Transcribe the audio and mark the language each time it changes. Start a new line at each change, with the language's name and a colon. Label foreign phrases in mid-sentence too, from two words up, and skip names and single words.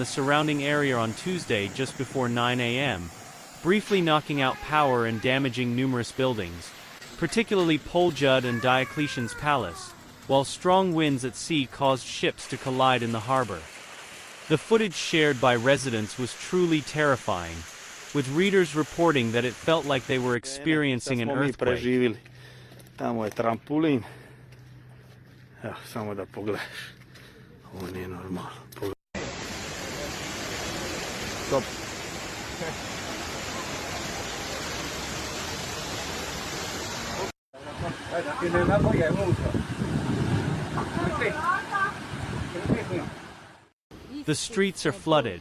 English: surrounding area on Tuesday just before 9 a.m., briefly knocking out power and damaging numerous buildings, particularly Poljud and Diocletian's Palace, while strong winds at sea caused ships to collide in the harbor. The footage shared by residents was truly terrifying, with readers reporting that it felt like they were experiencing an earthquake.
Croatian: Tamo je trampolin. Evo, samo da pogledaš. Ovo nije normalno. Stop.
English: The streets are flooded.